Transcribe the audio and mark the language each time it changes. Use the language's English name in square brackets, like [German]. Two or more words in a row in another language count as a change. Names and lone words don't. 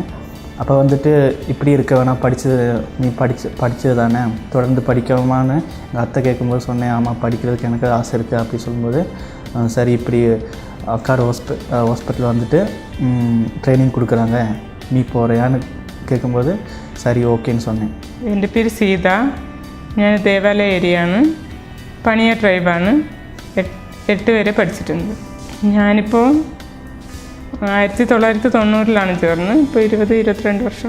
[Tamil] அப்போ வந்துட்டு இப்படி இருக்க வேணாம், நீ படித்தது தானே, தொடர்ந்து படிக்கணுமான்னு எங்கள் அத்தை கேட்கும்போது சொன்னேன், ஆமாம் படிக்கிறதுக்கு எனக்கு ஆசை இருக்குது அப்படி சொல்லும்போது, சரி இப்படி அக்காடு ஹாஸ்பிட்டலில் வந்துட்டு ட்ரைனிங் கொடுக்குறாங்க, நீ போகிறியான்னு [Malayalam] കേൾക്കുമ്പോൾ സരി ഓക്കേന്ന് [Tamil] சொன்னேன். [Malayalam] എൻ്റെ പേര് സീത. ഞാൻ ദേവാലയ ഏരിയയാണ്, പണിയ ട്രൈബാണ്. 8 വരെ പഠിച്ചിട്ടുണ്ട്. ഞാനിപ്പോൾ 1990 ചേർന്ന് ഇപ്പോൾ 22 വർഷം.